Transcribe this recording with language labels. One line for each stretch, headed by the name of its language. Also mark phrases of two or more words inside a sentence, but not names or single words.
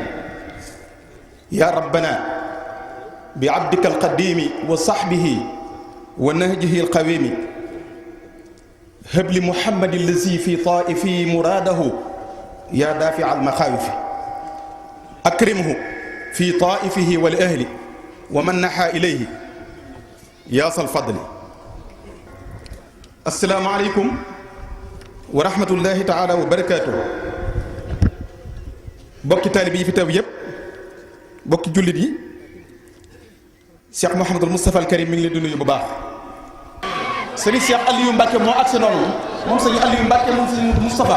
Arabic: يا ربنا بعبدك القديم وصحبه ونهجه القويم هب لمحمد الذي في طائفه مراده يا دافع المخاوف أكرمه في طائفه والأهل ومن نحى إليه يا ذا الفضل. السلام عليكم ورحمة الله تعالى وبركاته.
Wolof: bokki taalib yi fi teew yëpp bokki jullit yi Cheikh Mouhamadul Moustapha al Karim mi ngi leen di nuyu bu baax. sëriñ Cheikh Aliou Mbacke moo agsi noonu moom sëriñ Aliou Mbacke moom sëriñ Moustapha.